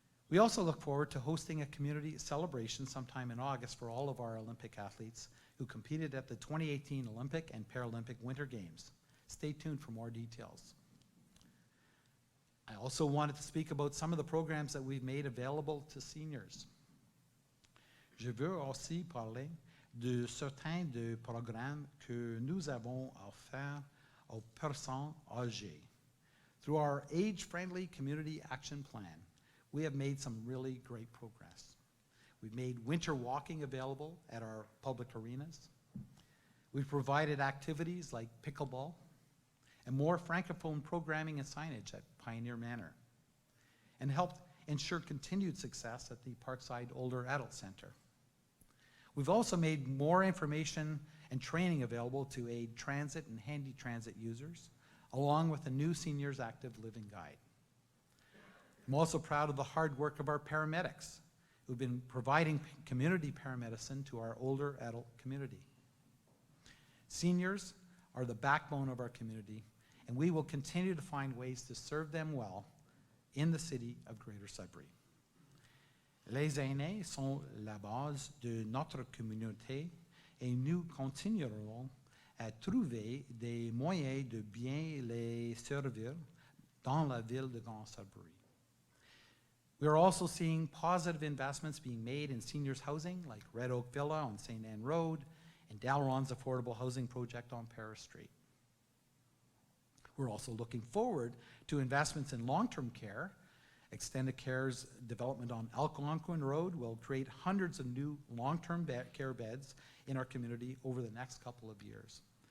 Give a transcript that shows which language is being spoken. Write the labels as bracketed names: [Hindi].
[English] We also look forward to hosting a community celebration sometime in August for all of our Olympic athletes who competed at the 2018 Olympic and Paralympic Winter Games. Stay tuned for more details. I also wanted to speak about some of the programs that we've made available to seniors. [French] Je veux aussi parler de certains des programmes que nous avons offerts aux personnes âgées. [English] Through our age-friendly community action plan, we have made some really great progress. We've made winter walking available at our public arenas. We've provided activities like pickleball and more francophone programming and signage at Pioneer Manor, and helped ensure continued success at the Parkside Older Adult Center. We've also made more information and training available to aid transit and handy transit users, along with a new Seniors Active Living Guide. I'm also proud of the hard work of our paramedics who've been providing community paramedicine to our older adult community. Seniors are the backbone of our community, and we will continue to find ways to serve them well in the city of Greater Sudbury. [French] Les aînés sont la base de notre communauté et nous continuerons à trouver des moyens de bien les servir dans la ville de Grand Sudbury. [English] We are also seeing positive investments being made in seniors housing, like Red Oak Villa on St. Anne Road and Dalron's affordable housing project on Paris Street. We're also looking forward to investments in long-term care. Extended Care's development on Algonquin Road will create hundreds of new long-term care beds in our community over the next couple of years.